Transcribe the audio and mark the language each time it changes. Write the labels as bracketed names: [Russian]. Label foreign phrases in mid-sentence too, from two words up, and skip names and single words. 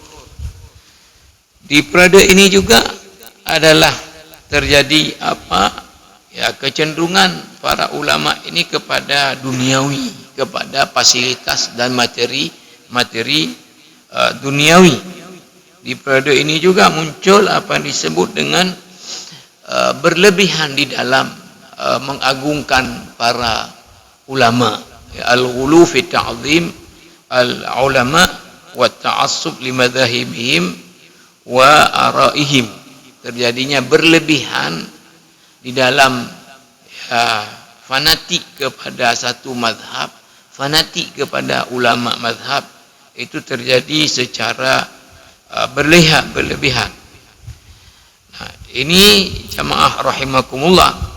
[Indonesian] Di periode ini juga adalah terjadi kecenderungan para ulama ini kepada duniawi, kepada fasilitas dan materi duniawi. Di periode ini juga muncul apa yang disebut dengan berlebihan di dalam mengagungkan para ulama, [Arabic] الغلو في تعظيم العلماء وتعصب لمذاهبهم وآرائهم. [Indonesian] Terjadinya berlebihan di dalam fanatik kepada satu mazhab, fanatik kepada ulama mazhab, itu terjadi secara berlebihan. Nah, ini jamaah rahimakumullah.